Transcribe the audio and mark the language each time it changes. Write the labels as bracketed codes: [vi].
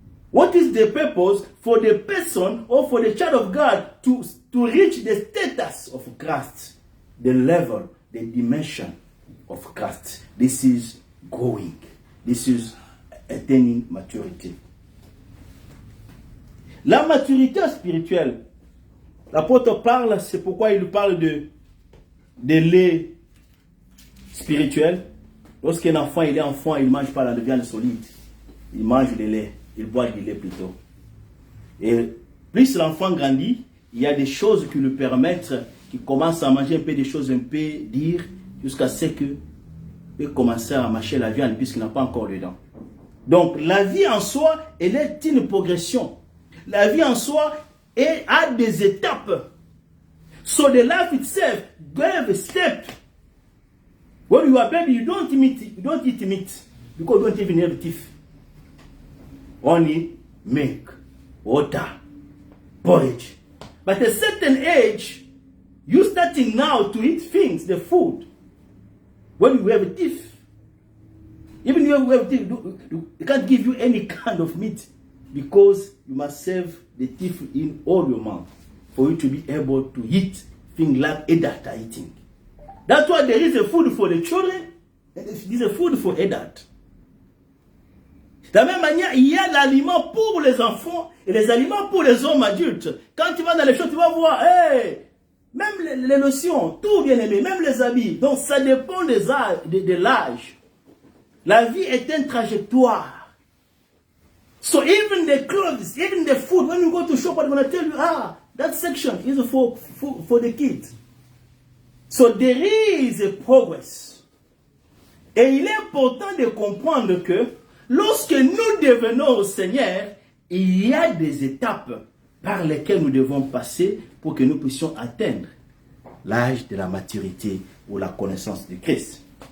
[en] What is the purpose for the person or for the child of God to reach the status of Christ, the level, the dimension of Christ? This is growing. This is attaining maturity. [fr] La maturité spirituelle, l'apôtre parle, c'est pourquoi il parle de lait spirituel. Lorsqu'un enfant, il est enfant, il ne mange pas la viande solide. Il mange du lait. Il boit du lait plutôt. Et plus l'enfant grandit, il y a des choses qui lui permettent, qui commence à manger un peu des choses un peu dures, jusqu'à ce qu'il peut commencer à mâcher la viande puisqu'il n'a pas encore le dents. Donc la vie en soi, elle est une progression. La vie en soi a des étapes. [en] So the life itself, have a step. When you are baby, you don't eat meat because you don't even have teeth. Only milk, water, porridge. But at a certain age, you starting now to eat things, the food. When you have teeth, even if you have teeth, they can't give you any kind of meat because you must have the teeth in all your mouth for you to be able to eat things like adults are eating. That's why there is a food for the children and there is a food for adults. [fr] De la même manière, il y a l'aliment pour les enfants et les aliments pour les hommes adultes. Quand tu vas dans les choses, tu vas voir, hey, même les notions, tout bien aimé, même les habits. Donc ça dépend de l'âge. La vie est une trajectoire. [en] So even the clothes, even the food, when you go to shop, I'm going to tell you, that section is for the kids. So there is a progress. [fr] Et il est important de comprendre que lorsque nous devenons au Seigneur, il y a des étapes par lesquelles nous devons passer pour que nous puissions atteindre l'âge de la maturité ou la connaissance du Christ.